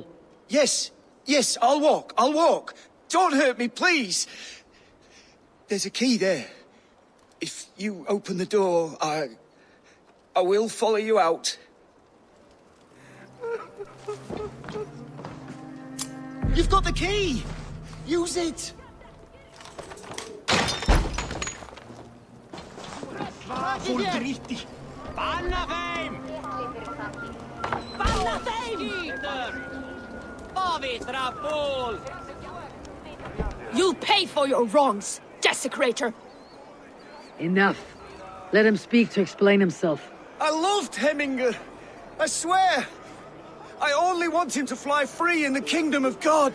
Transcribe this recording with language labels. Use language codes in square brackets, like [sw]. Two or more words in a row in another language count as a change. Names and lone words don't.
[en] Yes, I'll walk. Don't hurt me, please! There's a key there. If you open the door, I will follow you out. You've got the key! Use it! [is] Fordriti! Banna þeim! Banna þeim! [en] You'll pay for your wrongs, desecrator! Enough. Let him speak to explain himself. I loved Hemminger. I swear. I only want him to fly free in the kingdom of God.